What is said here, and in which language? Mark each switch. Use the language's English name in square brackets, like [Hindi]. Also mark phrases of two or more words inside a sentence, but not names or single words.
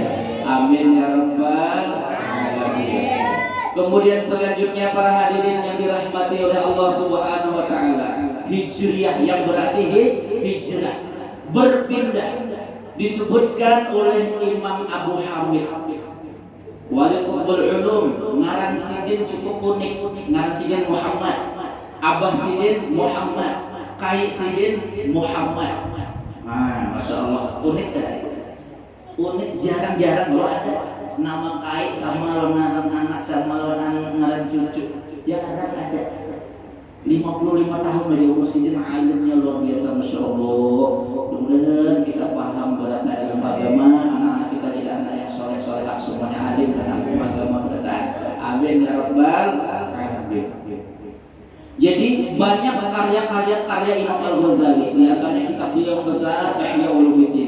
[Arabic] آمين يا رب العالمين. [Indonesian] Kemudian selanjutnya para hadirin yang dirahmati oleh Allah [Arabic] سبحانه وتعالى, [Indonesian] hijriah yang berarti hijrah, berpindah, disebutkan oleh Imam Abu Hamid Walidul Ulum, ngaran sidin cukup unik, ngaran sidin Muhammad, Abah sidin Muhammad, Kai sidin Muhammad. [Arabic] ما شاء الله, [Indonesian] unik kan? Unik, jarang-jarang loh ada nama Kai sama ngaran anak sama ngaran cucu, jarang ada. 55 tahun dari umur sidin, alimnya luar biasa, [Arabic] ما شاء الله. [Indonesian] Mudah-mudahan kita paham beratnya ilmu agama, anak-anak kita tidak anak yang soleh-soleh, semuanya alim dan ilmu agama berat. [Arabic] آمين يا رب العالمين. [Indonesian] Jadi banyak karya Imam Al-Ghazali, di antaranya kitab beliau besar Ihya Ulumuddin.